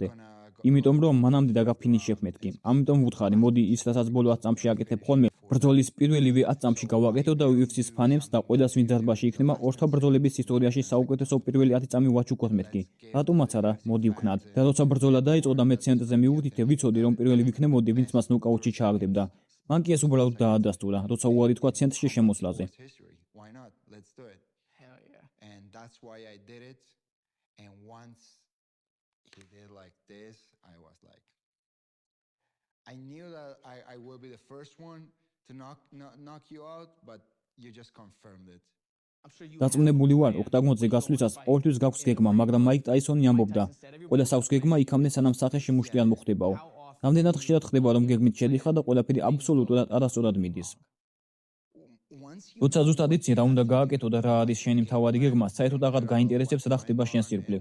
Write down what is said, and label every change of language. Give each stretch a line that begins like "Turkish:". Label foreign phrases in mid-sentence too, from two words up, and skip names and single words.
Georgian: იმიტომ რომ მანამდე დაგაფინიშებ მეთქი. ამიტომ ვუთხარი, მოდი ის რასაც ბოლო 10 წამში აკეთებ ხოლმე, ბრძოლის პირველივე 10 წამში გავაკეთო და UFC-ს ფანებს და ყველას ვინ დარბაში იქნება ორთა ბრძოლების ისტორიაში საუკეთესო პირველი 10 წამი ვაჩუქოთ მეთქი. რატომაც არა, მოდი ვქნათ. და როცა ბრძოლა დაიწყო და მე ცენტრზე მივუთითე, ვიცოდი რომ პირველი ვიქნებოდი, ვინც მას ნოკაუტში ჩააგდებდა. მან კი ეს უბრალოდ დაადასტურა, როცა უარი თქვა ცენტრში შემოსვლაზე.
English: He did like this, I was like, I knew that I will be the first one to knock you out, but you just confirmed it.
Georgian: დაწუნებული ვარ, ოქტაგონზე გასვლისას ყოველთვის გაქვს გეგმა, მაგრამ მაიკ ტაისონი ამბობდა, ყველას აქვს გეგმა იქამდე სანამ სახეში მუშტი არ მოხდებაო. რამდენად ხშირად ხდება რომ გეგმით შედიხარ და ყველაფერი აბსოლუტურად არასწორად მიდის. როცა ზუსტად იცი რა უნდა გააკეთო და რა არის შენი მთავარი გეგმა, საერთოდ აღარ გაინტერესებს რა ხდება შენს ირგვლივ.